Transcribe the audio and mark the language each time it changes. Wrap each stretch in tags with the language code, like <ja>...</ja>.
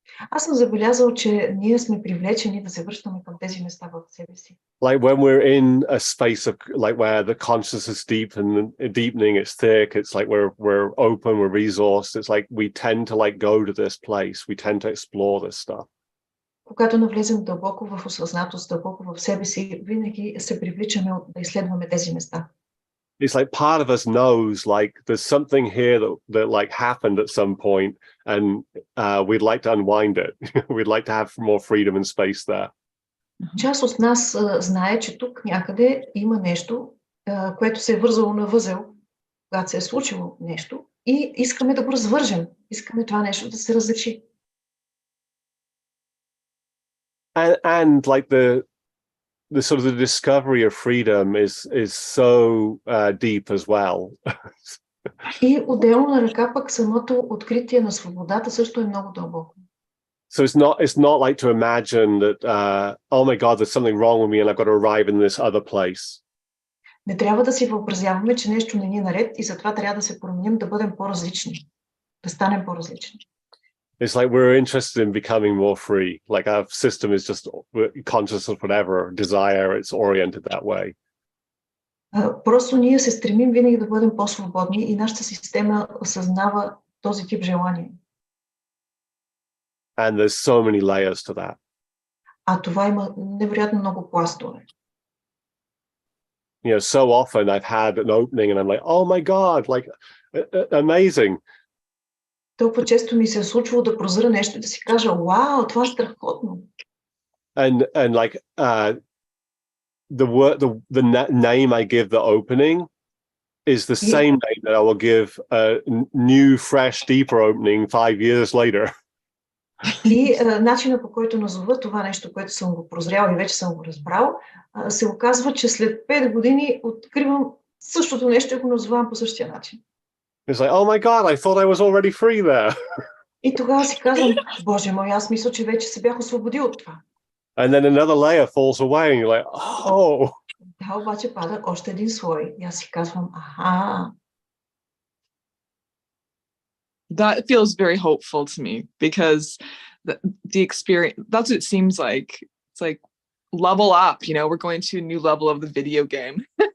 <bg>Аз съм забелязал, че ние сме привлечени да се връщаме към тези места в себе си.</bg> <en>Like when we're in a space of like where the consciousness is deep and deepening, it's thick. It's like we're open, we're resourced. It's like we tend to like go to this place. We tend to explore this stuff.</en> <bg>Когато навлезем дълбоко в осъзнатост, дълбоко в себе си, винаги се привличаме да изследваме тези места.</bg> <en>It's like part of us knows like there's something here that like happened at some point, and we'd like to unwind it. We'd like to have more freedom and space there.</en> <bg>Част от нас знае, че тук някъде има нещо, което се е вързало на възел, когато се е случило нещо, и искаме да го развържем. Искаме това нещо да се разреши.</bg> <en>And like the sort of the discovery of freedom is so deep as well.</en> <bg>И отделно на ръка пък самото откритие на свободата също е много дълбоко.</bg> <en>So it's not like to imagine that oh my God, there's something wrong with me and I've got to arrive in this other place.</en> <bg>Не трябва да си въобразяваме, че нещо не ни е наред и затова трябва да се променим, да бъдем по-различни, да станем по-различни.</bg> <en>It's like we're interested in becoming more free. Like our system is just conscious of whatever desire, it's oriented that way.</en> <bg>Просто ние се стремим винаги да бъдем по-свободни и нашата система осъзнава този тип желание.</bg> <en>And there's so many layers to that.</en> <bg>А това има невероятно много пластове.</bg> <en>You know, so often I've had an opening and I'm like, oh my God, like amazing.</en> <bg>Толкова често ми се е случвало да прозра нещо и да си кажа, вау, това е страхотно.</bg> <en>And like the name I give the opening is the same name that I will give a new, fresh, deeper opening 5 years later.</en> <bg>И начинът, по който назова това нещо, което съм го прозрял и вече съм го разбрал, се оказва, че след 5 години откривам същото нещо и го назовавам по същия начин.</bg> <en>It's like, oh my God, I thought I was already free there.</en> <bg>И тогава си казвам, Боже мой, аз мисля, че вече се бях освободил от това.</bg> <en>And then another layer falls away and you're like, oh.</en> <bg>Да, обаче пада още един слой. И аз си казвам, аха.</bg> <en>That feels very hopeful to me because the experience, that's what it seems like. It's like level up, you know, we're going to a new level of the video game.</en>